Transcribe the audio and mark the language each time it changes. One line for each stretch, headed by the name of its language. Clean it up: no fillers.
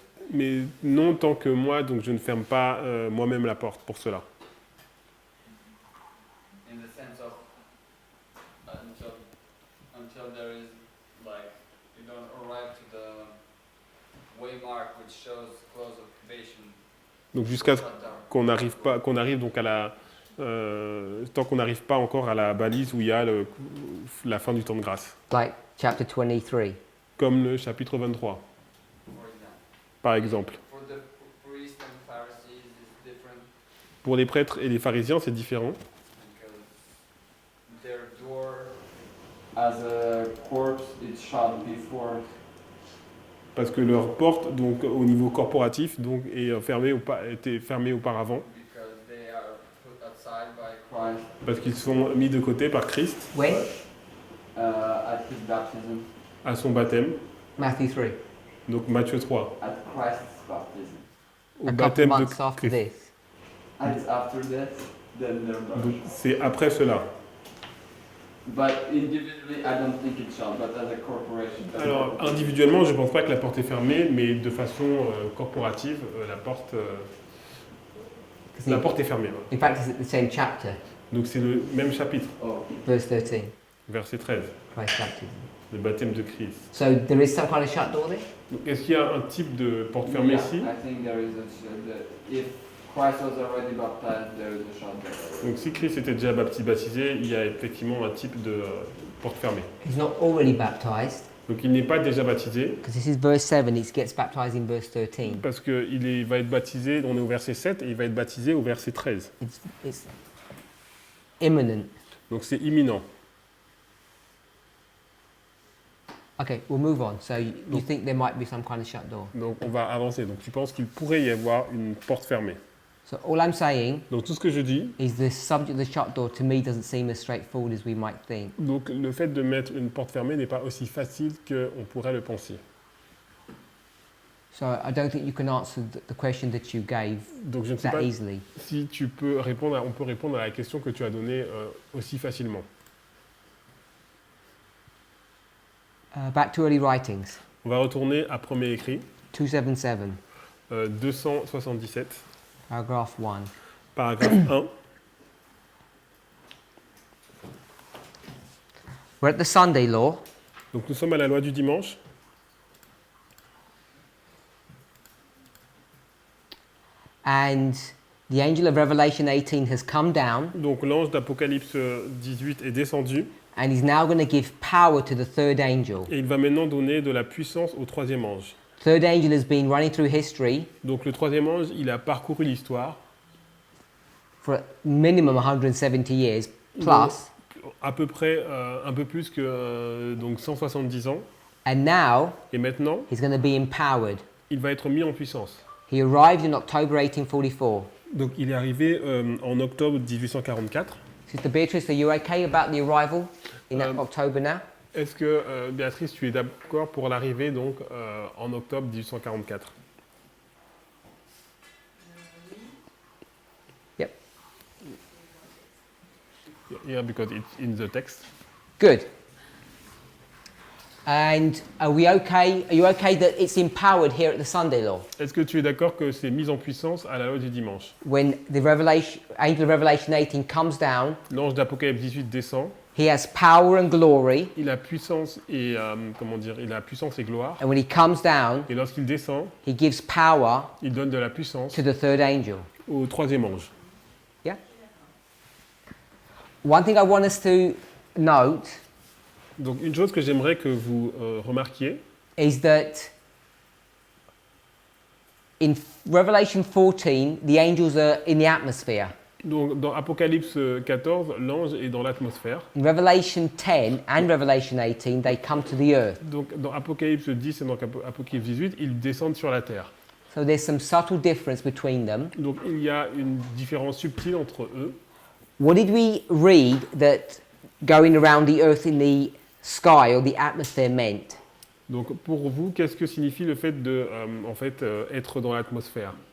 French: Mais non tant que moi, donc je ne ferme pas moi-même la porte pour cela.
English: In the sense of until there is like you don't arrive to the waymark which shows close occupation.
French: Donc jusqu'à ce
English: shut down.
French: qu'on arrive donc à la tant qu'on n'arrive pas encore à la balise où il y a la fin du temps de grâce.
English: Like chapter 23.
French: Comme le chapitre 23,
English: For example.
French: par exemple.
English: For the priests and Pharisees is different
French: Pour les prêtres et les pharisiens, c'est différent.
English: because their door as a corpse is shut before.
French: Parce que leur porte, donc au niveau corporatif, donc est fermée était fermée auparavant.
English: Because they are put aside by Christ
French: Parce qu'ils sont mis de côté par Christ
English: When? at his baptism,
French: à son baptême.
English: Matthew 3.
French: Donc Matthieu 3.
English: at Christ's baptism.
French: Au
English: A couple
French: baptême de
English: months after
French: Christ.
English: this. And it's after that, then they're
French: Donc
English: baptized.
French: c'est après cela.
English: But individually, I don't think it's shut, but as a corporation.
French: Alors individuellement, je ne pense pas que la porte est fermée, mais de façon corporative, la porte est fermée. Ouais.
English: In fact, it's at the same chapter,
French: Donc c'est le même chapitre,
English: Oh, verse 13.
French: verset 13,
English: Christ's baptism.
French: le baptême de Christ.
English: So there is some kind of shut door there?
French: Donc est-ce qu'il y a un type de porte fermée
English: yeah,
French: ici?
English: I think there is if Christ was already baptized, there is a shut door.
French: Donc si Christ était déjà baptisé, il y a effectivement un type de porte fermée.
English: He's not already baptized,
French: Donc il n'est pas déjà baptisé,
English: because this is verse 7, he gets baptized in verse 13.
French: parce qu'il va être baptisé, on est au verset 7, et il va être baptisé au verset 13.
English: It's imminent.
French: Donc c'est imminent.
English: Okay, we'll move on. So you think there might be some kind of shut door?
French: Donc on va avancer. Donc tu penses qu'il pourrait y avoir une porte fermée.
English: So all I'm saying
French: Donc tout ce que je dis,
English: is the subject of the shut door to me doesn't seem as straightforward as we might think.
French: donc le fait de mettre une porte fermée n'est pas aussi facile qu'on pourrait le penser.
English: So I don't think you can answer the question that you gave
French: Donc je ne sais
English: that
French: pas
English: easily.
French: si tu peux on peut répondre à la question que tu as donnée aussi facilement.
English: Back to early writings,
French: On va retourner à premier écrit,
English: 277,
French: 277,
English: paragraph 1.
French: paragraphe 1.
English: We're at the Sunday law,
French: Donc nous sommes à la loi du dimanche.
English: and the angel of Revelation 18 has come down,
French: Donc l'ange d'Apocalypse 18 est descendu
English: and he's now going to give power to the third angel.
French: et il va maintenant donner de la puissance au troisième ange.
English: Third angel has been running through history
French: Donc le troisième ange, il a parcouru l'histoire
English: for a minimum 170 years plus,
French: à peu près un peu plus que donc 170 ans.
English: and now
French: Et maintenant,
English: he's going to be empowered.
French: il va être mis en puissance.
English: He arrived in October 1844.
French: Donc il est arrivé en octobre 1844.
English: Sister Beatrice, are you okay about the arrival in October now?
French: Est-ce que, Béatrice, tu es d'accord pour l'arrivée donc en octobre 1844?
English: Yep. Yeah, because it's in the text. Good. And are we okay? Are you okay that it's empowered here at the Sunday law?
French: Est-ce que tu es d'accord que c'est mis en puissance à la loi du dimanche?
English: When the angel of Revelation 18 comes down,
French: L'ange d'Apocalypse 18 descend.
English: he has power and glory,
French: Il a puissance et il a puissance et gloire.
English: and when he comes down,
French: Et lorsqu'il descend,
English: he gives power
French: il donne de la puissance
English: to the third angel.
French: au troisième ange.
English: Yeah? One thing I want us to note
French: Donc une chose que j'aimerais que vous remarquiez,
English: is that in Revelation 14, the angels are in the atmosphere.
French: donc dans Apocalypse 14, l'ange est dans l'atmosphère.
English: In Revelation 10 and Revelation 18, they come to the earth.
French: Donc dans Apocalypse 10 et dans Apocalypse 18, ils descendent sur la terre.
English: So there's some subtle difference between them.
French: Donc il y a une différence subtile entre eux.
English: What did we read that going around the earth in the sky or the atmosphere meant?
French: Donc pour vous, qu'est-ce que signifie le fait de être dans l'atmosphère?